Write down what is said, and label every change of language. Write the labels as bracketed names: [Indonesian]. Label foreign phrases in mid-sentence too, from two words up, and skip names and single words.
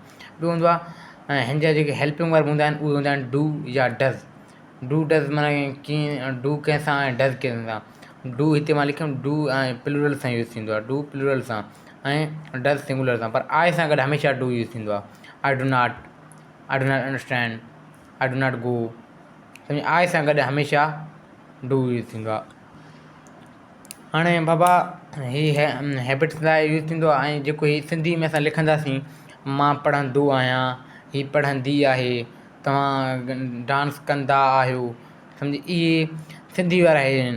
[Sindhi] ॿियो हूंदो आहे हिन जा जेके [English] helping verb [Sindhi] हूंदा आहिनि उहे हूंदा आहिनि डू या डज़। [English] do does [Sindhi] माना कीअं, डू कंहिंसां ऐं डज़ कंहिंसां। डू हिते मां लिखियुमि, डू ऐं प्लूरल सां यूज़ थींदो आहे, डू प्लूरल सां ऐं डज़ सिंगुलर सां, पर आई सां गॾु हमेशह डू यूज़ थींदो आहे। [English] I do not understand, I do not go, [Sindhi] सम्झ आई सां गॾु हमेशह डू यूज़ थींदो आहे। हाणे बाबा हीअ हैबिट्स लाइ यूज़ थींदो आहे, ऐं जेको हीउ सिंधी में असां लिखंदासीं, मां पढ़ंदो आहियां, हीअ पढ़ंदी आहे, तव्हां डांस कंदा आहियो, सम्झ इहे सिंधी वारा आहिनि।